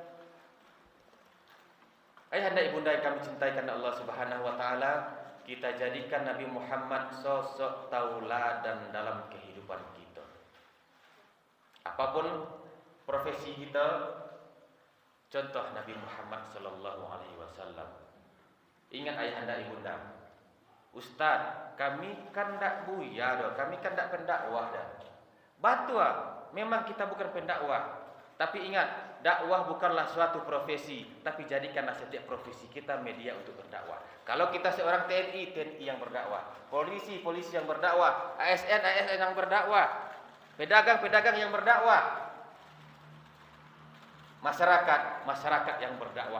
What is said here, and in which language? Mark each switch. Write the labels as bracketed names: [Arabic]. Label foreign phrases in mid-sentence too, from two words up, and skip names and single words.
[Indonesian] Ayahanda ibunda yang kami cintai karena Allah [Arabic] سبحانه وتعالى, [Indonesian] kita jadikan Nabi Muhammad sosok tauladan dalam kehidupan kita. Apapun profesi kita, contoh Nabi Muhammad [Arabic] صلى الله عليه وسلم. [Indonesian] Ingat ayahanda ibunda, Ustaz, [Minangkabau] kami kan ndak buya dah, kami kan ndak pendakwah dah. Batua, [Indonesian] memang kita bukan pendakwah. Tapi ingat, dakwah bukanlah suatu profesi, tapi jadikanlah setiap profesi kita media untuk berdakwah. Kalau kita seorang TNI, TNI yang berdakwah, polisi, polisi yang berdakwah, ASN, ASN yang berdakwah, pedagang, pedagang yang berdakwah, masyarakat, masyarakat yang berdakwah.